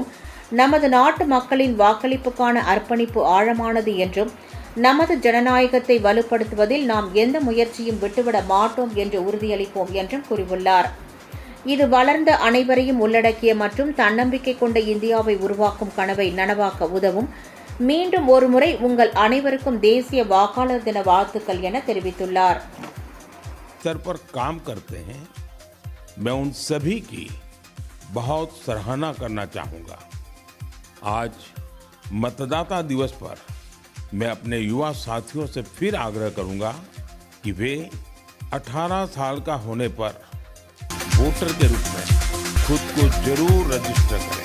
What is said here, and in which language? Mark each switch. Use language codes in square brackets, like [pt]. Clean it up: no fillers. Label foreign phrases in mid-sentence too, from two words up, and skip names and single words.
[ta] நமது நாட்டு மக்களின் வாக்களிப்புக்கான அர்ப்பணிப்பு ஆழமானது என்றும், நமது ஜனநாயகத்தை வலுப்படுத்துவதில் நாம் எந்த முயற்சியும் விட்டுவிட மாட்டோம் என்று உறுதியளிப்போம் என்றும் கூறியுள்ளார். இது வளர்ந்த அனைவரையும் உள்ளடக்கிய மற்றும் தன்னம்பிக்கை கொண்ட இந்தியாவை உருவாக்கும் கனவை நனவாக்க உதவும். மீண்டும் ஒருமுறை உங்கள் அனைவருக்கும் தேசிய வாக்காளர் தின வாழ்த்துக்கள் என தெரிவித்துள்ளார். [hi] स्तर पर काम करते हैं, मैं उन सभी की बहुत सराहना करना चाहूंगा। आज मतदाता दिवस पर मैं अपने युवा साथियों से फिर आग्रह करूंगा कि वे 18 साल का होने पर वोटर के रूप में खुद को जरूर रजिस्टर करें।